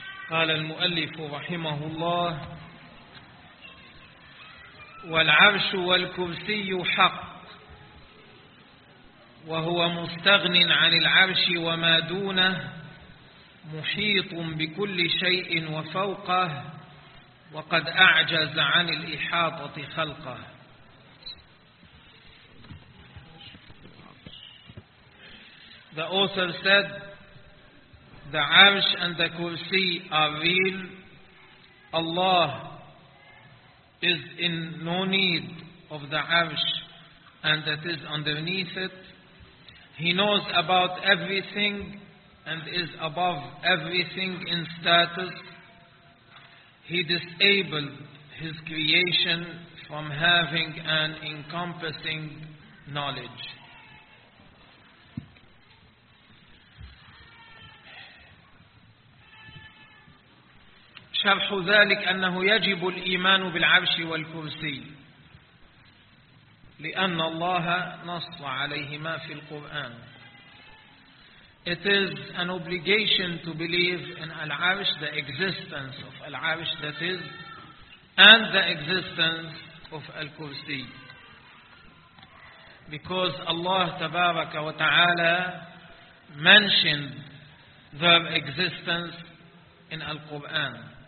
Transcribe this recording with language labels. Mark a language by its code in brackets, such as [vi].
[ar] قال المؤلف رحمه الله: والعرش والكرسي حق، وهو مستغن عن العرش وما دونه، محيط بكل شيء وفوقه، وقد أعجز عن الإحاطة خلقه. [en] The author said, the arsh and the kursi are real. Allah is in no need of the arsh and that is underneath it. He knows about everything and is above everything in status. He disabled his creation from having an encompassing knowledge. [ar] شرح ذلك أنه يجب الإيمان بالعرش والكرسي، لأن الله نص عليهما في القرآن. [en] It is an obligation to believe in Al-Arsh, the existence of Al-Arsh that is, and the existence of Al-Kursi. Because Allah Tabaraka wa Ta'ala mentioned their existence in Al-Quran.